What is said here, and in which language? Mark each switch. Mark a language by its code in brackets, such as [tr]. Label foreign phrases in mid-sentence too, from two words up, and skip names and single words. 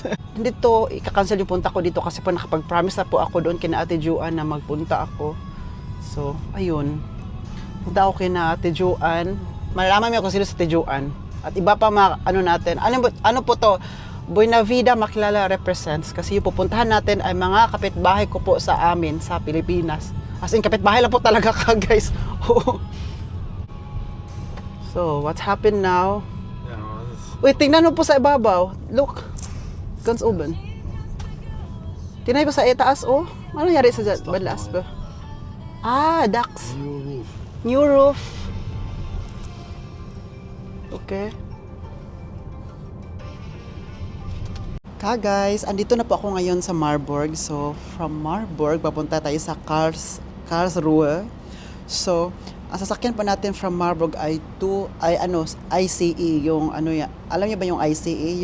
[tl] Hindi to, ika-cancel yung punta ko dito kasi po nakapag-promise na po ako doon kina Ate Juan na magpunta ako. So, ayun. Punta ako kina Ate Juan. Malalaman mo kung sino si Ate Juan. At iba pa mga natin. Ano po to? Buena Vida Makilala represents kasi yung pupuntahan natin ay mga kapitbahay ko po sa amin sa Pilipinas. [en] As in, [tl] kapitbahay lang po talaga ka, guys. [en] So, what's happened now? [de] Ja, was ist? [tl] Uy, tingnan mo po sa ibabaw. Look. [de] Ganz oben. [tl] Tinay ba sa itaas, oh? Ano nangyari sa balas ba? Ducks. [en] New roof. New roof. Okay. [tl] Guys, andito na po ako ngayon sa Marburg. So, from Marburg, papunta tayo sa Karlsruhe. So, ang sasakyan po natin from Marburg ay ICE, yung alam niyo ba yung ICE?